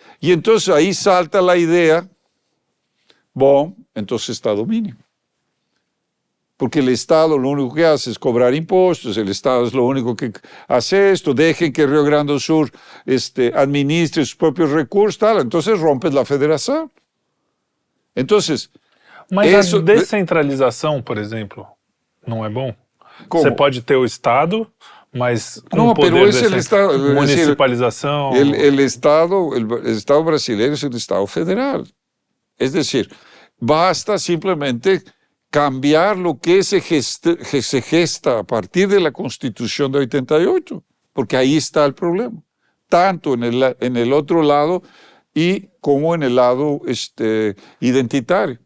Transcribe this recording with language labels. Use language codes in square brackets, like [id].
[es] Y entonces ahí salta la idea, entonces Estado mínimo. Porque el Estado lo único que hace es cobrar impuestos, el Estado es lo único que hace esto, dejen que Río Grande do Sur administre sus propios recursos, tal, entonces rompes la federação. Entonces, [pt] mas a descentralização, por exemplo, não é bom? Como? Você pode ter o Estado, mas com [es] no, [pt] poder [es] pero es el Estado, [pt] municipalização. [es] El Estado brasileño es el Estado federal. Es decir, basta simplemente cambiar lo que se gesta a partir de la Constitución de 88, porque ahí está el problema, tanto en el otro lado y como en el lado identitario.